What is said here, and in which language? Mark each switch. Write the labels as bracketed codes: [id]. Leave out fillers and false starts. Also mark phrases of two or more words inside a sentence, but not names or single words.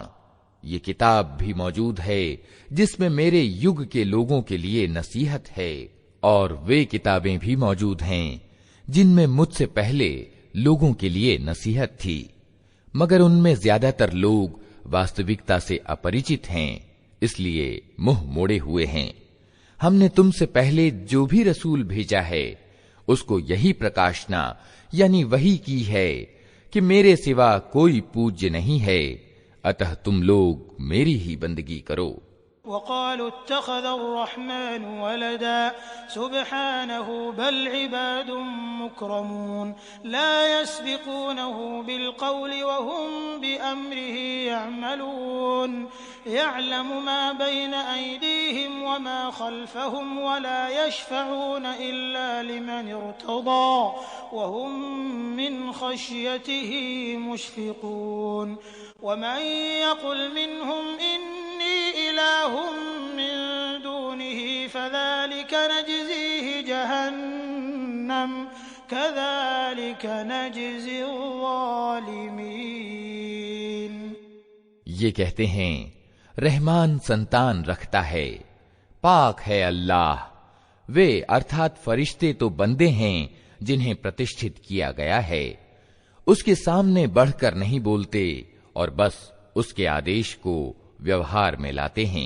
[hi] ये किताब भी मौजूद है जिसमें मेरे युग के लोगों के लिए नसीहत है, और वे किताबें भी मौजूद हैं जिनमें मुझसे पहले लोगों के लिए नसीहत थी, मगर उनमें ज्यादातर लोग वास्तविकता से अपरिचित हैं, इसलिए मुंह मोड़े हुए हैं। हमने तुमसे पहले जो भी रसूल भेजा है उसको यही प्रकाशना यानी वही की है कि मेरे सिवा कोई पूज्य नहीं है, अतः तुम लोग मेरी ही बंदगी करो। [ar] وقالوا اتخذ الرحمن ولدا سبحانه بل عباد مكرمون لا يسبقونه بالقول وهم بأمره يعملون يعلم ما بين أيديهم وما خلفهم ولا يشفعون إلا لمن ارتضى وهم من خشيته مشفقون ومن يقل منهم إني إله من دونه فذلك نجزيه جهنم كذلك نجزي الظالمين. [hi] ये कहते हैं रहमान संतान रखता है, पाक है अल्लाह। वे अर्थात फरिश्ते तो बंदे हैं जिन्हें प्रतिष्ठित किया गया है। उसके सामने बढ़कर नहीं बोलते और बस उसके आदेश को व्यवहार में लाते हैं।